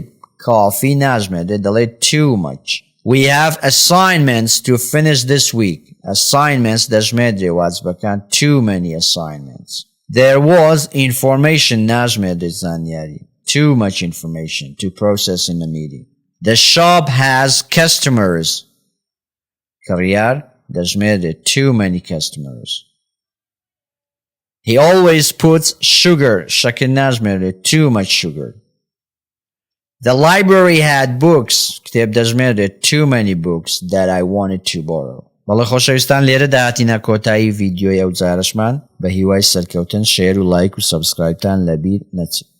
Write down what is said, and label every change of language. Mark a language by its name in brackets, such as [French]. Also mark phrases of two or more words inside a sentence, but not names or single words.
[English] Coffee [Central Kurdish] ناژمێدرێ. دەڵێ [English] too much. We have assignments to finish this week. Assignments [Central Kurdish] دەژمێدرێ واجبەکان. [English] Too many assignments. There was information [Central Kurdish] ناژمێدرێ زانیاری. [English] Too much information to process in a meeting. The shop has customers. [Central Kurdish] کڕیار دەژمێدرێ. [English] Too many customers. He always puts sugar. [Central Kurdish] شەکر ناژمێدرێ. [English] Too much sugar. The library had books. [Central Kurdish] کتێب دەژمێدرێ. [English] Too many books that I wanted to borrow. [Central Kurdish] بەڵێ خۆشەویستان لێرە داهاتینە کۆتایی ڤیدیۆی ئەو جارەشمان بە هیوای سەرکەوتن شێر و لایک و سەبسکرایبتان لەبیر نەچێت.